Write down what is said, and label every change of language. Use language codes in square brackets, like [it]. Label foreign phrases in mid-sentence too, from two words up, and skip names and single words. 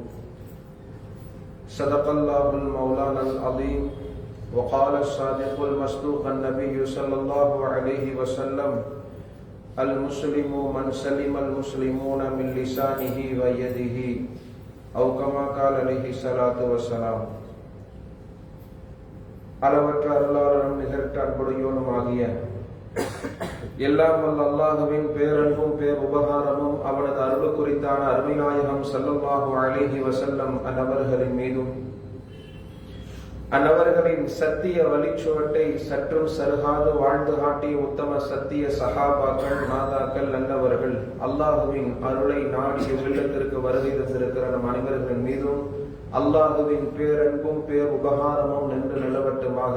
[ar] صدق الله المولانا العظيم وقال الصادق المصدوق النبي صلى الله عليه وسلم: المسلم من سلم المسلمون من لسانه ويده أو كما قال عليه الصلاة والسلام. [ta] அளவற்ற அருளாளனும் நிகழ்த்த அன்புடையோனும் ஆகிய எல்லாம் வல்ல அல்லாஹுவின் பேரன்பும் பேர் உபகாரமும் அவனது அருள் குறித்தான அருமைநாயகம் [ar] صلى الله عليه وسلم [ta] அன்னவர்களின் மீதும் அன்னவர்களின் சத்திய வழிச்சுவட்டை சற்றும் சருகாது வாழ்ந்து காட்டிய உத்தம சத்திய சஹாபாக்கள் நாதாக்கள் நல்லவர்கள் அல்லாஹுவின் அருளை நாடிய உள்ளத்திற்கு வருகை தந்திருக்கிற நம் அனைவர்களின் மீதும் அல்லாஹுவின் பேரன்பும் பேர் உபகாரமும் நின்று நிலவட்டுமாக.